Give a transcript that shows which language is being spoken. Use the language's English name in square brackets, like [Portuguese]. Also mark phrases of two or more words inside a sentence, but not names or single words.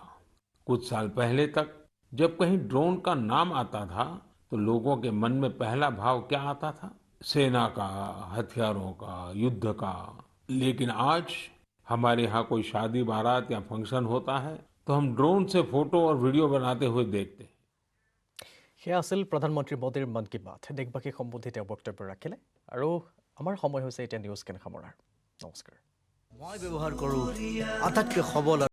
[Hindi] कुछ साल पहले तक जब कहीं ड्रोन का नाम आता था तो लोगों के मन में पहला भाव क्या आता था? सेना का, हथियारों का, युद्ध का। लेकिन आज हमारे यहाँ कोई शादी बारात या फंक्शन होता है तो हम ड्रोन से फोटो और वीडियो बनाते हुए देखते हैं। [Assamese] সেয়া আছিল প্ৰধানমন্ত্ৰী মোদীৰ মন কী বাত। দেশবাসীক সম্বোধি তেওঁ বক্তব্য ৰাখিলে আৰু আমাৰ সময় হৈছে এতিয়া নিউজ কেন সামৰাৰ। নমস্কাৰ। মই ব্যৱহাৰ কৰোঁ আটাইতকৈ সবল